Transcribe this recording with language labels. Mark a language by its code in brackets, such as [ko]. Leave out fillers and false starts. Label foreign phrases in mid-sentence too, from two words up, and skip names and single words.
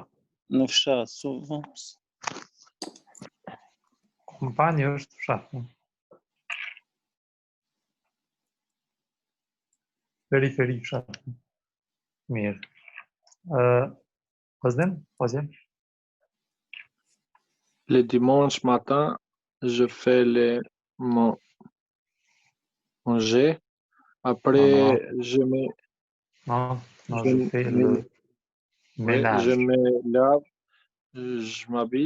[sq] në fshat, souvent. Kompani është fshat. Periferi fshat. Mirë. Vazhdim? Vazhdim? [fr] Le dimanche matin, je fais le manger. Après, je me, Non, non, je, je fais me- le ouais, ménage. je me lave, je m'habille.